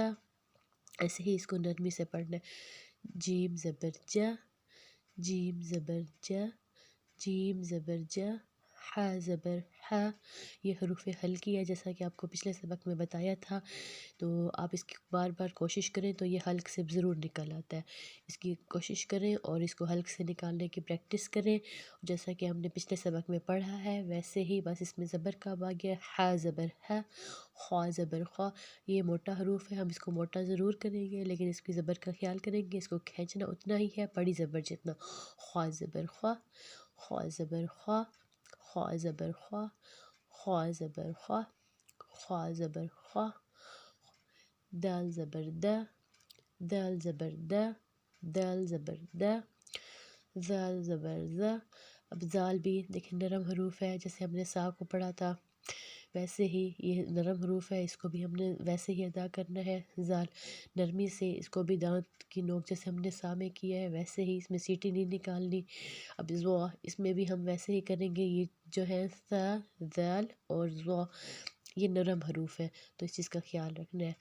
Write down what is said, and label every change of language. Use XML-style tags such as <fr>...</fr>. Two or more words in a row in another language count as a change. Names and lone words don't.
<ur>ایسے ہی اس کو نرمی سے پڑھنا ہے۔ جیم زبر جا، جیم زبر جا، جیم زبر جا، ح زبر ح، یہ حروف ہلکی ہے جیسا کہ آپ کو پچھلے سبق میں بتایا تھا، تو آپ اس کی بار بار کوشش کریں تو یہ حلق سے ضرور نکل آتا ہے۔ اس کی کوشش کریں اور اس کو حلق سے نکالنے کی پریکٹس کریں، جیسا کہ ہم نے پچھلے سبق میں پڑھا ہے ویسے ہی، بس اس میں زبر کا اب آ گیا ح زبر ح، خ زبر خ، یہ موٹا حروف ہے، ہم اس کو موٹا ضرور کریں گے لیکن اس کی زبر کا خیال کریں گے، اس کو کھینچنا اتنا ہی ہے بڑی زبر جتنا، خ زبر خ، خ زبر خ، خ زبر خ، خ زبر خ، خ زبر خ، دال زبر د، دال زبر د، دال زبر د، زال زبر ز۔ اب زال بھی دیکھیں نرم حروف ہے، جیسے ہم نے سا کو پڑھا تھا ویسے ہی یہ نرم حروف ہے، اس کو بھی ہم نے ویسے ہی ادا کرنا ہے، زال نرمی سے، اس کو بھی دانت کی نوک جیسے ہم نے سا میں کیا ہے ویسے ہی، اس میں سیٹی نہیں نکالنی۔ اب زوا، اس میں بھی ہم ویسے ہی کریں گے، یہ جو ہے سا، زال اور زوا یہ نرم حروف ہے تو اس چیز کا خیال رکھنا ہے۔</ur>